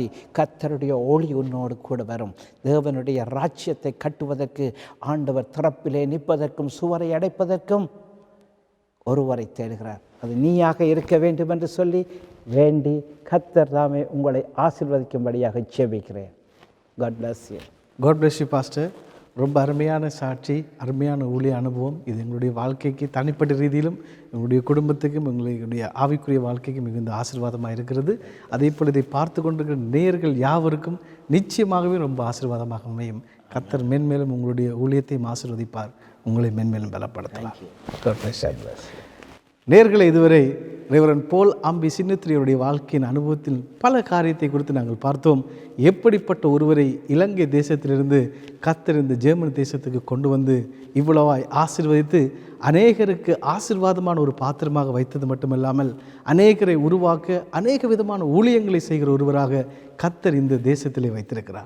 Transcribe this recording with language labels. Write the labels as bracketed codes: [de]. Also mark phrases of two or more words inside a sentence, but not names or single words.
[ta] கர்த்தருடைய ஒளி உன்னோடு கூட வரும். தேவனுடைய ராஜ்யத்தை கட்டுவதற்கு ஆண்டவர் திறப்பிலே நிற்பதற்கும் சுவரை அடைப்பதற்கும் ஒருவரை தேடுகிறார். அது நீயாக இருக்க வேண்டும் என்று சொல்லி வேண்டி கர்த்தர் தாமே உங்களை ஆசீர்வதிக்கும்படியாக ஜெபிக்கிறேன். [en] God bless you. God bless you, [ta] பாஸ்டர். ரொம்ப அருமையான சாட்சி, அருமையான ஊழிய அனுபவம். இது எங்களுடைய வாழ்க்கைக்கு தனிப்பட்ட ரீதியிலும் எங்களுடைய குடும்பத்துக்கும் எங்களுடைய ஆவிக்குரிய வாழ்க்கைக்கு மிகுந்த ஆசீர்வாதமாக இருக்கிறது. அதே போல் இதை பார்த்து கொண்டிருக்கிற நேயர்கள் யாவருக்கும் நிச்சயமாகவே ரொம்ப ஆசீர்வாதமாக அமையும். கர்த்தர் மென்மேலும் உங்களுடைய ஊழியத்தையும் ஆசீர்வதிப்பார், உங்களை மென்மேலும் பலப்படுத்தலாம். [en] God bless you. [ta] நேயர்களை இதுவரை ரெவரண்ட் போல் அம்பி சின்னத்திரியுடைய வாழ்க்கையின் அனுபவத்தில் பல காரியத்தை குறித்து நாங்கள் பார்த்தோம். எப்படிப்பட்ட ஒருவரை இலங்கை தேசத்திலிருந்து கர்த்தர் இந்த ஜெர்மன் தேசத்துக்கு கொண்டு வந்து இவ்வளவாய் ஆசீர்வதித்து அநேகருக்கு ஆசீர்வாதமான ஒரு பாத்திரமாக வைத்தது மட்டுமல்லாமல் அநேகரை உருவாக்க அநேக விதமான ஊழியங்களை செய்கிற ஒருவராக கர்த்தர் இந்த தேசத்திலே வைத்திருக்கிறார்.